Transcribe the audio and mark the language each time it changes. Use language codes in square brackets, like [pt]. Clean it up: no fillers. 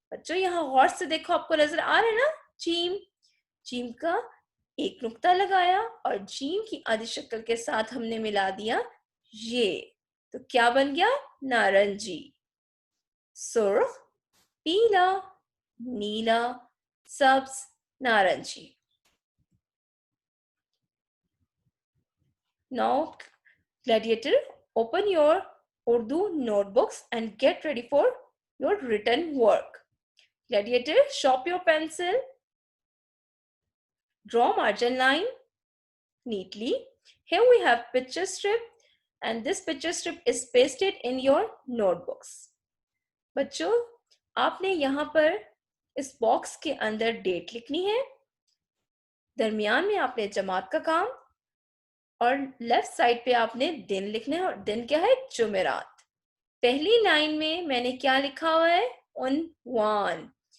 [hi] बच्चों यहाँ गौर से देखो, आपको नजर आ रहा है ना? चीम। चीम का एक नुक्ता लगाया और जीम की आधी शक्ल के साथ हमने मिला दिया ये, तो क्या बन गया? नारंगी, सुर्ख, पीला, नीला, सब्ज, नारंगी। [en] Now, Gladiator, open your Urdu notebooks and get ready for your written work. Gladiator, sharpen your pencil, draw margin line neatly. Here we have picture strip and this picture strip is pasted in your notebooks. [hi] बच्चों आपने यहाँ पर इस box के अंदर date लिखनी है, दरमियान में आपने जमात का काम और लेफ्ट साइड पे आपने दिन लिखना है। और दिन क्या है? जुमेरात। पहली लाइन में मैंने क्या लिखा हुआ है? उनवान।